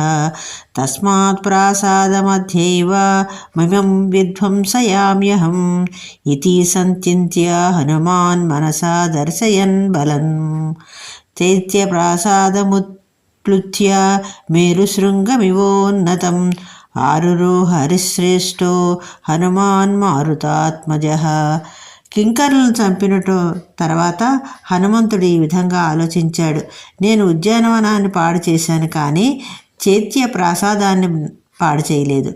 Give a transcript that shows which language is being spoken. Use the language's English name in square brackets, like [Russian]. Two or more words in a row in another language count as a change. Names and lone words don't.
[Sanskrit] तस्मात् प्रासादमध्यैव ममं विध्वंसयाम्यहम् इति सञ्चिन्त्य हनुमान् मनसा दर्शयन् बलम् चैत्यप्रासादमुत्प्लुत्य मेरुशृङ्गमिवोन्नतम् ఆరురోహ హరిశ్రేష్టో హనుమాన్ మారుతాత్మజః. [Telugu] కింకరులను చంపిన తర్వాత హనుమంతుడు ఈ విధంగా ఆలోచించాడు. నేను ఉద్యానవనాన్ని పాడు చేశాను, కానీ చైత్య ప్రాసాదాన్ని పాడు చేయలేదు.